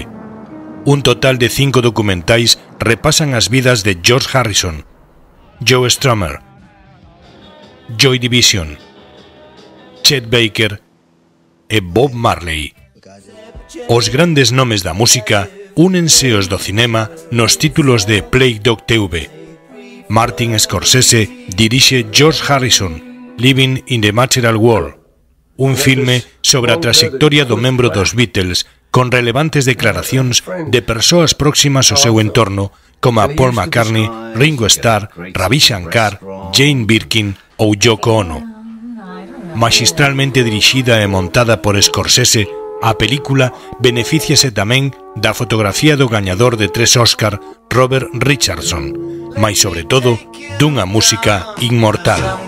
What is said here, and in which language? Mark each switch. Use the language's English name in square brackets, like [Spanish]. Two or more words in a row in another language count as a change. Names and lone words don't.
[Galician] Un total de 5 documentais repasan as vidas de George Harrison, Joe Strummer, Joy Division, Chet Baker e Bob Marley. Os grandes nomes da música únense aos do cinema nos títulos de Playdog TV. Martin Scorsese dirixe George Harrison, Living in the Material World, un filme sobre a traxectoria do membro dos Beatles con relevantes declaracións de persoas próximas ao seu entorno como a Paul McCartney, Ringo Starr, Ravi Shankar, Jane Birkin ou Yoko Ono. Magistralmente dirixida e montada por Scorsese, a película beneficiase tamén da fotografía do gañador de 3 Oscar, Robert Richardson, mais sobre todo dunha música inmortal.